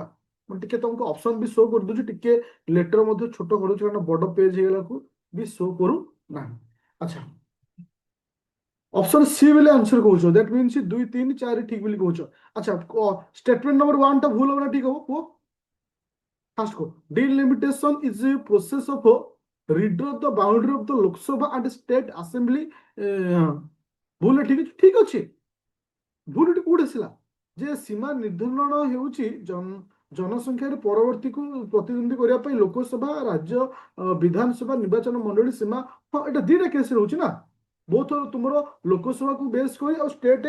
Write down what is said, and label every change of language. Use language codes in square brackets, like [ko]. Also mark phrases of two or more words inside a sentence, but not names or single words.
[or] ମୁଁ ଟିକେ ତମକୁ ଅପସନ ବି ଶୋ କରିଦଉଛି, ଟିକେ ଲେଟର ମଧ୍ୟ ଛୋଟ କରୁଛି କାରଣ ବଡ ପେଜ ହେଇଗଲାକୁ ବି ଶୋ କରୁ ନାହିଁ। ଆଚ୍ଛା, ଅପସନ ସି ବୋଲି ଆନ୍ସର କହୁଛ, [en] that means [or] 2 3 4 ଠିକ ବୋଲି କହୁଛ। ଆଚ୍ଛା, [en] statement number [or] 1 ଟା ଭୁଲ ହବ ନା ଠିକ ହବ କୁହ? [en] first code delimitation is a process of redraw the boundary of the Lok Sabha and state assembly। [or] ଭୁଲ ଠିକ ଅଛି, ଠିକ ଅଛି। ଭୁଲ ଏଠି କୋଉଠି ଆସିଲା ଯେ ସୀମା ନିର୍ଦ୍ଧାରଣ ହେଉଛି ଜନସଂଖ୍ୟାର ପରବର୍ତ୍ତୀକୁ ପ୍ରତିଦ୍ୱନ୍ଦ୍ୱୀ କରିବା ପାଇଁ ଲୋକସଭା ରାଜ୍ୟ ବିଧାନସଭା ନିର୍ବାଚନ ମଣ୍ଡଳୀ ସୀମା। ହଁ, ଏଟା ଦିଟା କେସ୍ ରହୁଛି ନା, ବହୁତ ତୁମର ଲୋକସଭାକୁ ବେସ୍ କରି ଆଉ ଷ୍ଟେଟ।